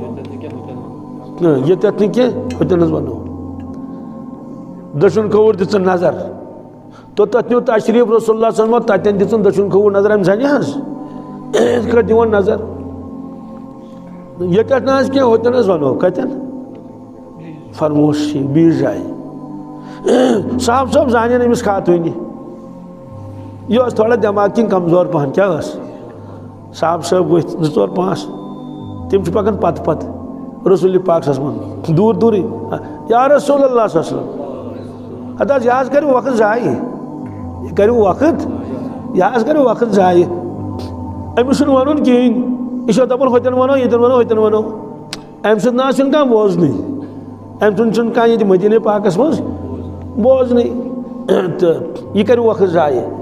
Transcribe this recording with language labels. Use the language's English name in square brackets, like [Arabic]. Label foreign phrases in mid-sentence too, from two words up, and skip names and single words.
[Kashmiri] ییٚتٮ۪تھ نہٕ کینٛہہ ہوٚتٮ۪ن حظ ونو دٔچھُن کھووُر دِژٕن نظر تو تتھ نیوٗ تشریٖف [Arabic] رسول اللہ صلی اللہ علیہ وسلم [Kashmiri] تتٮ۪ن دِژٕن دٔچھُن کھووُر نظر أمۍ زنہِ حظ یِتھ کٲٹھۍ دِوان نظر ییٚتٮ۪تھ نہ حظ کینٛہہ ہوٚتٮ۪ن حظ ونو کتٮ۪ن فرموس بیٚیِس جایہِ صاحب زانن أمِس خاتوٗنہِ یہِ ٲس تھوڑا دٮ۪ماغ کِنۍ کمزور پہن کیٛاہ ٲس صاحب ؤتھۍ 2 4 5 تِم چھِ پکان پتہٕ پتہٕ رسول پاک [Arabic] صلی اللہ علیہ وسلم [Kashmiri] دوٗر دوٗرٕے [Arabic] یا رسول اللہ صلی اللہ علیہ وسلم [Kashmiri] ہتہٕ حظ یہِ حظ کٔرِو وقت ضایع یہِ کٔرِو وقت یہِ حظ کٔرِو وقت ضایع أمِس چھُنہٕ وَنُن کِہیٖنۍ یہِ چھُ دَپان ہوٚتٮ۪ن وَنو ییٚتٮ۪ن وَنو ہوٚتٮ۪ن وَنو اَمہِ سۭتۍ نہ حظ چھُنہٕ کانٛہہ بوزنٕے أمۍ سُنٛد چھُنہٕ کانٛہہ ییٚتہِ مدیٖنہ پاکس منٛز بوزنٕے تہٕ یہِ کٔرِو وقت ضایع